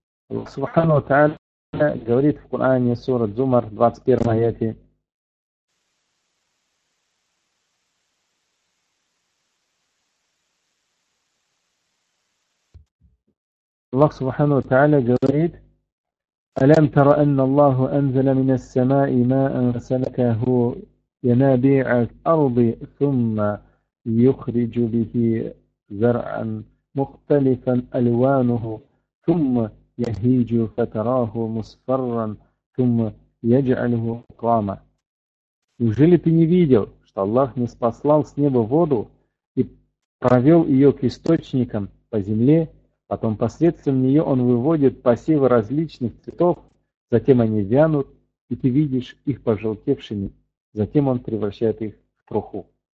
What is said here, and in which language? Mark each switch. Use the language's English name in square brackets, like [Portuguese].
[Russian] Аллах Субхану ва Тааля говорит в Коране, сура Зумар, 21 аяте: Аллах Субхану ва Тааля говорит [Arabic] ألم تر أن الله أنزل من السماء ماء فسلكه ينابيع الأرض ثم يخرج به زرعا مختلفا ألوانه ثم يهيج فتراه مصفرا ثم يجعله حطاما. [Russian] Неужели ты не видел, что Аллах ниспослал с неба воду и провел ее к источникам по земле, потом посредством нее он выводит посевы различных цветов, затем они вянут, и ты видишь их пожелтевшими, затем он превращает их в труху.